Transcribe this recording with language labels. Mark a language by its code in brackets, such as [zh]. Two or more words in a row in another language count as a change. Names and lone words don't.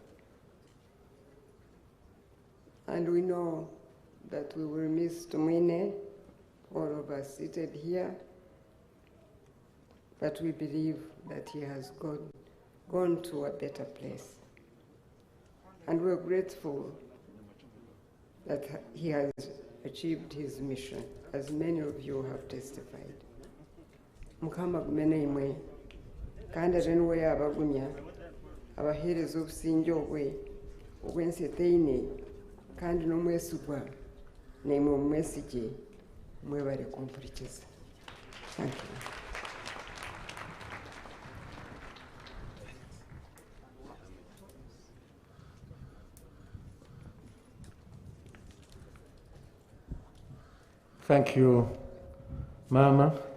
[en] And we know that we will miss Tumwine, all of us seated here, but we believe that he has gone to a better place. And we're grateful that he has achieved his mission, as many of you have testified. [nyn] Mukama gumene imwe, kandi ate niwe yabagumya abaheereza obusinja obw'ensi eteine, kandi n'omwesigwa nemwe omumwesige mwebale kumpurikiza. [en] Thank you. Thank you, Mama.